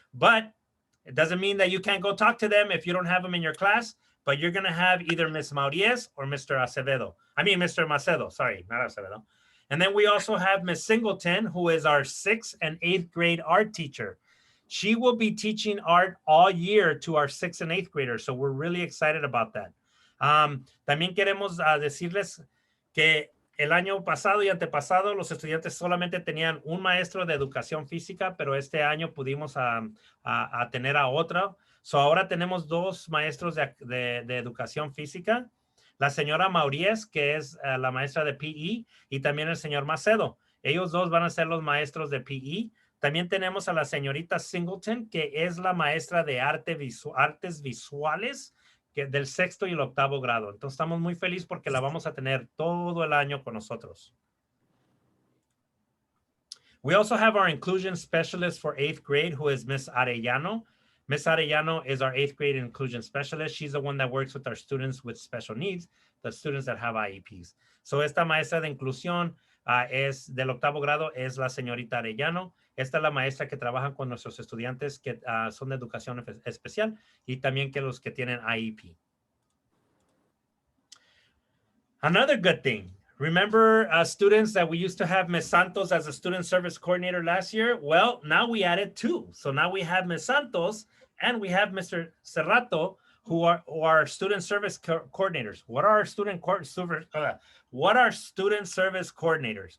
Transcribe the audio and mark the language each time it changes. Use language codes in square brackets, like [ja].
[en] But it doesn't mean that you can't go talk to them if you don't have them in your class, but you're going to have either Miss Mauries or Mr. Acevedo. I mean, Mr. Macedo, sorry, not Acevedo. And then we also have Miss Singleton, who is our 6th and 8th grade art teacher. She will be teaching art all year to our 6th and 8th graders. So we're really excited about that. [es] También queremos decirles que el año pasado y antepasado los estudiantes solamente tenían un maestro de educación física, pero este año pudimos tener a otro. So ahora tenemos 2 maestros de educación física. La señora Mauries, que es la maestra de PE, y también el señor Macedo. Ellos 2 van a ser los maestros de PE. También tenemos a la señorita Singleton, que es la maestra de artes visuales del 6º y el 8º grado. Entonces estamos muy felices porque la vamos a tener todo el año con nosotros. [en] We also have our inclusion specialist for 8th grade, who is Miss Arellano. Miss Arellano is our 8th grade inclusion specialist. She's the one that works with our students with special needs, the students that have IEPs. [es] So esta maestra de inclusión es del 8º grado, es la señorita Arellano. Esta es la maestra que trabaja con nuestros estudiantes que son de educación especial y también que los que tienen IEP. [en] Another good thing. Remember students that we used to have Ms. Santos as a student service coordinator last year? Well, now we added 2. So now we have Ms. Santos and we have Mr. Cerrato, who are student service coordinators. What are student service coordinators?